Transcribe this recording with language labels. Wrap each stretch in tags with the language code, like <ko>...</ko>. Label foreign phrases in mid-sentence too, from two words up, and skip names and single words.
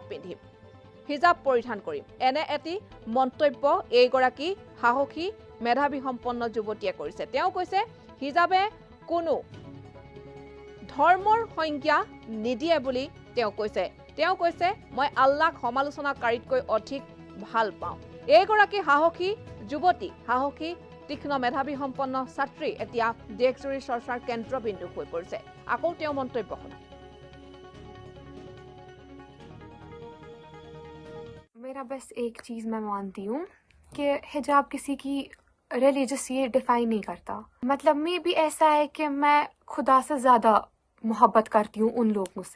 <as>পিন্ধিম হিজাব পৰিধান কৰিম এনে এটি মন্তব্য এইগৰাকী সাহসী মেধাৱী সম্পন্ন যুৱতীয়ে কৰিছে তেওঁ কৈছে হিজাবে কোনো ধৰ্মৰ সংজ্ঞা নিদিয়ে বুলি তেওঁ কৈছে মই আল্লাহক সমালোচনাকাৰীতকৈ অধিক ভাল পাওঁ এইগৰাকী সাহসী যুৱতী সাহসী তীক্ষ্ণ মেধাৱী সম্পন্ন ছাত্ৰী এতিয়া দেশজুৰি চৰ্চাৰ কেন্দ্ৰবিন্দু হৈ পৰিছে আকৌ তেওঁ মন্তব্য শুনা</as> <hi>मेरा बस एक चीज़ मैं मानती हूँ कि हिजाब किसी की रिलीजियस ये डिफाइन नहीं करता मतलब मे भी ऐसा है कि मैं खुदा से ज़्यादा मोहब्बत करती हूँ उन लोगों से।</hi>